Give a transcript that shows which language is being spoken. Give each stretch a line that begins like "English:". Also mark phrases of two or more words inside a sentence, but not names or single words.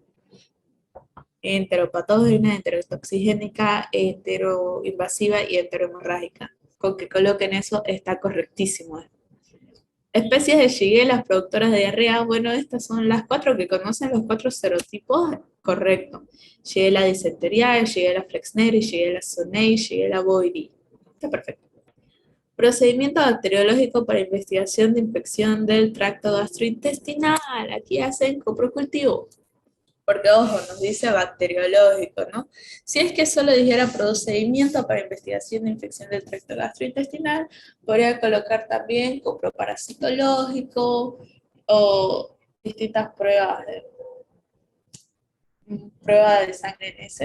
Spanish: Enteropatógena, enterotoxigénica, enteroinvasiva y enteromorrágica. Con que coloquen eso está correctísimo. Especies de shigella productoras de diarrea, bueno, estas son las cuatro que conocen los cuatro serotipos, correcto. Shigella dysenteriae, Shigella flexneri, Shigella sonei, Shigella bovirii. Está perfecto. Procedimiento bacteriológico para investigación de infección del tracto gastrointestinal. Aquí hacen coprocultivo. Porque, ojo, nos dice bacteriológico, ¿no? Si es que solo dijera procedimiento para investigación de infección del tracto gastrointestinal, podría colocar también coproparasitológico o distintas pruebas de sangre en ese.